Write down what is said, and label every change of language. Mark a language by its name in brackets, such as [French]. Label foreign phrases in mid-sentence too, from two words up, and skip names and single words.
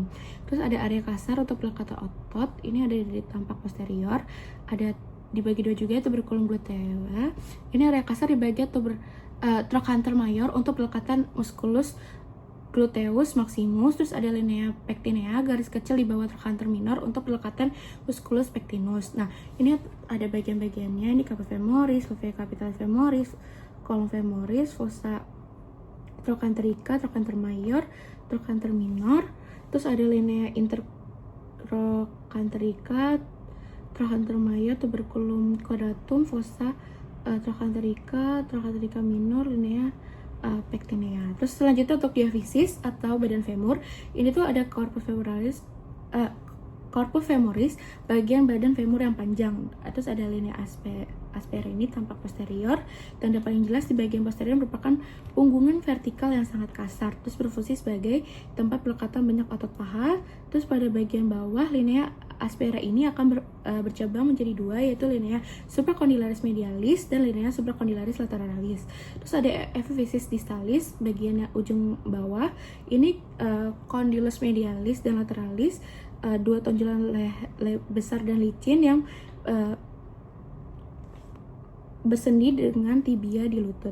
[Indonesian] Terus ada area kasar untuk pelekatan otot, ini ada di tampak posterior, ada dibagi dua juga [Latin] tuberculum glutea. [Indonesian] Ini area kasar di bagian [Latin] trochanter mayor [Indonesian] untuk pelekatan [Latin] musculus gluteus maximus. [Indonesian] Terus ada [Latin] linea pectinea, [Indonesian] garis kecil di bawah [Latin] trochanter minor [Indonesian] untuk pelekatan [Latin] musculus pectinus. [Indonesian] Nah, ini ada bagian-bagiannya, ini [Latin] caput femoris, fovea capitalis femoris, column femoris, fossa trochanterica, trochanter mayor, trochanter minor. [Indonesian] Terus ada [Latin] linea intertrochanterica, trochanter mayor, tuberculum quadratum, fossa trochanterica, trochanterica minor, linea pectinea. [Indonesian] Terus selanjutnya untuk diaphysis atau badan femur, ini tuh ada [Latin] corpus femoris, [Indonesian] bagian badan femur yang panjang. Terus ada [Latin] linea aspera [Indonesian] ini tampak posterior. Tanda paling jelas di bagian posterior merupakan punggungan vertikal yang sangat kasar, terus berfungsi sebagai tempat pelekatan banyak otot paha. Terus pada bagian bawah [Latin] linea aspera [Indonesian] ini akan bercabang menjadi dua, yaitu [Latin] linea supracondylaris medialis [Indonesian] dan [Latin] linea supracondylaris lateralis. [Indonesian] Terus ada [Latin] epiphysis distalis, [Indonesian] bagian ujung bawah ini [Latin] condylus medialis [Indonesian] dan lateralis, dua tonjolan besar dan licin yang bersendi dengan tibia di lutut.